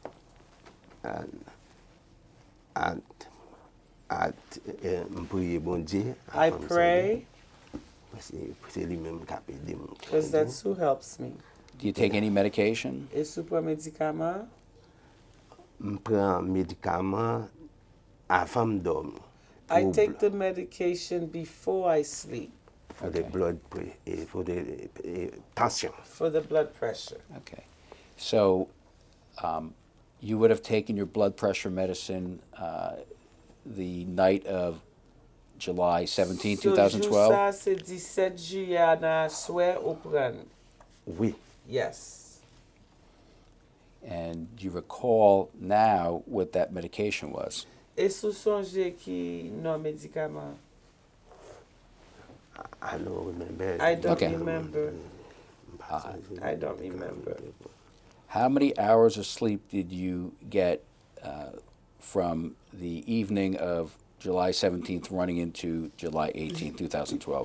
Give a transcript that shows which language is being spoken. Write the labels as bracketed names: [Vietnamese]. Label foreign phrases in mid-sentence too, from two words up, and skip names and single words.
[Haitian Creole] m priye bon Dieu. [English] I pray, [Haitian Creole] Se li men kap ede m. [English] because that's who helps me. Do you take any medication? [Haitian Creole] E sou pran medikaman, M pran medikaman avan m dormi. [English] I take the medication before I sleep For the blood for the tension. for the blood pressure. Okay. So you would have taken your blood pressure medicine the night of July 17, [Haitian Creole] So jou [English] 2012? [Haitian Creole] sa se 17 juillet nan swè ou pran. Oui. [English] Yes. And you recall now what that medication was? [Haitian Creole] E sou sonje ki nan medikaman? [English] I don't remember. I don't Okay. remember. I don't remember. How many hours of sleep did you get from the evening of July 17th running into July 18, 2012?